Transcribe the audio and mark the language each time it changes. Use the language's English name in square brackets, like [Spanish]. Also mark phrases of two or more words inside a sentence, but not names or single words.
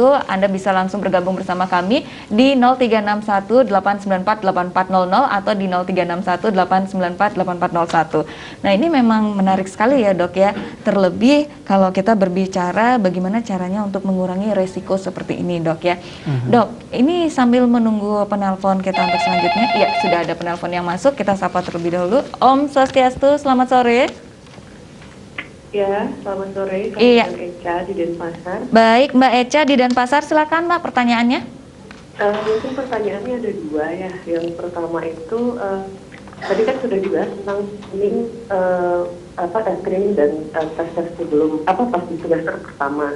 [Indonesian] Anda bisa langsung bergabung bersama kami di 0361-894-8400 atau di 0361-894-8401. Nah ini memang menarik sekali ya dok ya. Terlebih kalau kita berbicara bagaimana caranya untuk mengurangi resiko seperti ini dok ya. Dok, ini sambil menunggu penelpon kita untuk selanjutnya. Iya, sudah ada penelpon yang masuk, kita sapa terlebih dahulu. [Balinese] Om Swastiastu, [Indonesian] selamat sore. Ya, selamat sore. Iya. Saya Eca di Denpasar. Baik, Mbak Eca di Denpasar, silakan Mbak pertanyaannya. Mungkin pertanyaannya ada dua ya. Yang pertama itu tadi kan sudah dibahas tentang screening dan tes sebelum pas di semester pertama.